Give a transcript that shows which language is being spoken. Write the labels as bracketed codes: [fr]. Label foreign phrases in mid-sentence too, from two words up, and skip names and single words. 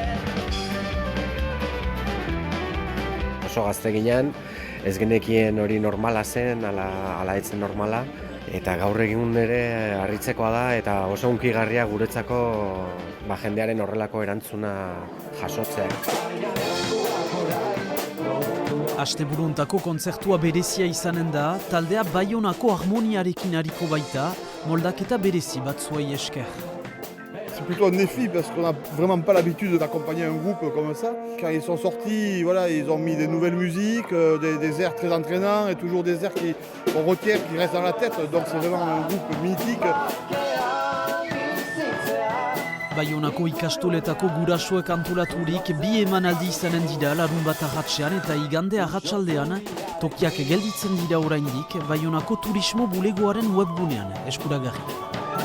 [eu] Oso gazte ginen, ez genekien hori normala zen, ala etzen normala, eta gaur egun ere harritzekoa da eta oso hunkigarria guretzako jendearen horrelako erantzuna jasotzea. Asteburuntako kontzertua berezia izanen da, taldea Baionako harmoniarekin hariko baita, moldaketa berezi batzuei esker. [fr] C'est plutôt un défi parce qu'on n'a vraiment pas l'habitude d'accompagner un groupe comme ça. Quand ils sont sortis, voilà, ils ont mis des nouvelles musiques, des airs très entraînants et toujours des airs qu'on retient, qui restent dans la tête. Donc c'est vraiment un groupe mythique. [eu] Baionako ikastoletako gurasoek antolaturik bi emanaldi izanen dira larunbat arratsean eta igande arratsaldean, tokiak gelditzen dira oraindik Baionako turismo bulegoaren webgunean eskuragarri.